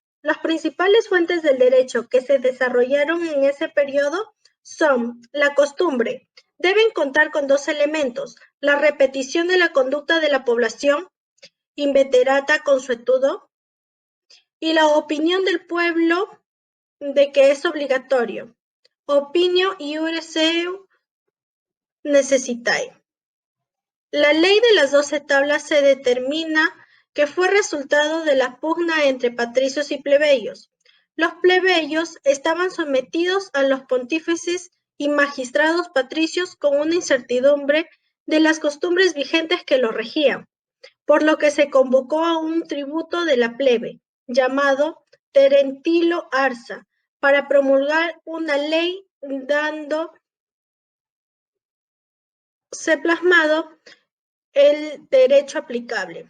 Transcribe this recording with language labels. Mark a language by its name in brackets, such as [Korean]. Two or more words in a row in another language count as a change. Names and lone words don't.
[Spanish] Las principales fuentes del derecho que se desarrollaron en ese periodo son la costumbre. Deben contar con 2 elementos: la repetición de la conducta de la población, [Latin] inveterata consuetudo, [Spanish] y la opinión del pueblo de que es obligatorio. [Latin] Opinio iure seu necessitae. [Spanish] La ley de las 12 tablas se determina que fue resultado de la pugna entre patricios y plebeyos. Los plebeyos estaban sometidos a los pontífices y magistrados patricios con una incertidumbre de las costumbres vigentes que los regían, por lo que se convocó a un tributo de la plebe, llamado Terentilo Arsa, para promulgar una ley dándose plasmado el derecho aplicable.